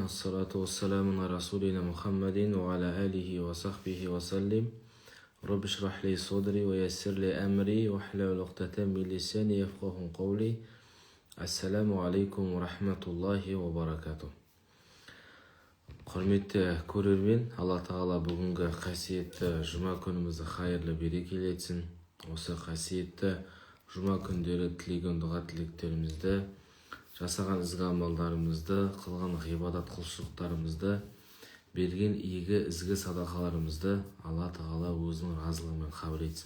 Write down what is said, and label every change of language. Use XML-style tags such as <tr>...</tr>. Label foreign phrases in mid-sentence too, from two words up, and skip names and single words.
<ar>والصلاة والسلام على رسولنا محمد وعلى آله وصحبه وسلم. رب اشرح لي صدري ويسر لي أمري واحلل عقدة من لساني يفقهوا قولي. السلام عليكم ورحمة الله وبركاته.</ar> <kk>Құрметті көрермен, Алла Тағала бүгінгі қасиетті жұма күнімізді хайырлы берекелі етсін. Осы қасиетті жұма күндері тілеген дұға тілектерімізді, жасаған ізгі амалдарымызды, қылған ғибадат құлшылықтарымызды, берген игі ізгі садақаларымызды Алла Тағала өзінің разылығымен қабыл етсін.</kk>